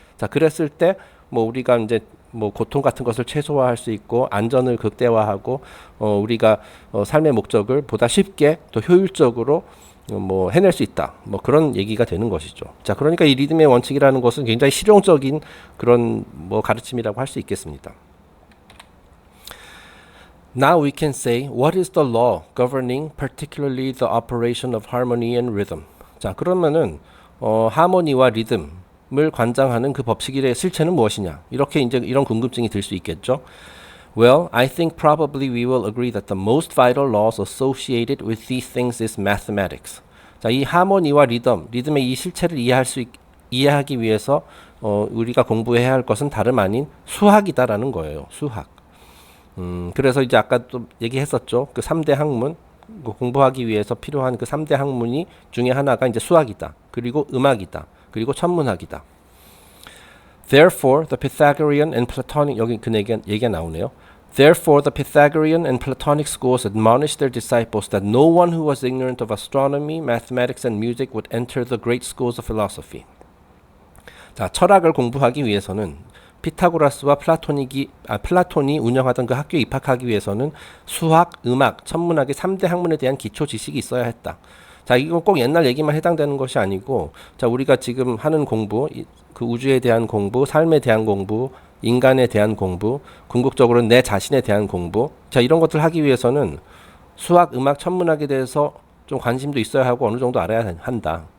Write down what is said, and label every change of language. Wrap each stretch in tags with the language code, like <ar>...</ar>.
<ko>자, 그랬을 때 뭐 우리가 이제 뭐 고통 같은 것을 최소화할 수 있고, 안전을 극대화하고, 우리가 삶의 목적을 보다 쉽게 또 효율적으로 뭐 해낼 수 있다. 뭐 그런 얘기가 되는 것이죠. 자, 그러니까 이 리듬의 원칙이라는 것은 굉장히 실용적인 그런 뭐 가르침이라고 할 수 있겠습니다.</ko> <en>Now we can say, what is the law governing particularly the operation of harmony and rhythm?</en> <ko>자, 그러면은 하모니와 리듬을 관장하는 그 법칙의 실체는 무엇이냐? 이렇게 이제 이런 궁금증이 들 수 있겠죠.</ko> <en>Well, I think probably we will agree that the most vital laws associated with these things is mathematics.</en> <ko>자, 이 하모니와 리듬의 이 실체를 이해하기 위해서 우리가 공부해야 할 것은 다름 아닌 수학이다라는 거예요. 수학. 그래서 이제 아까 또 얘기했었죠. 그 3대 학문, 공부하기 위해서 필요한 그 3대 학문이 중에 하나가 이제 수학이다. 그리고 음악이다. 그리고 천문학이다.</ko> <en>Therefore, the Pythagorean and Platonic,</en> <ko>여기 그 얘기가 나오네요.</ko> <en>Therefore, the Pythagorean and Platonic schools admonished their disciples that no one who was ignorant of astronomy, mathematics, and music would enter the great schools of philosophy.</en> <ko>자, 철학을 공부하기 위해서는 피타고라스와 플라톤이 운영하던 그 학교에 입학하기 위해서는 수학, 음악, 천문학의 3대 학문에 대한 기초 지식이 있어야 했다. 자, 이건 꼭 옛날 얘기만 해당되는 것이 아니고, 자, 우리가 지금 하는 공부, 그 우주에 대한 공부, 삶에 대한 공부, 인간에 대한 공부, 궁극적으로 내 자신에 대한 공부, 자, 이런 것들 하기 위해서는 수학, 음악, 천문학에 대해서 좀 관심도 있어야 하고 어느 정도 알아야 한다.</ko>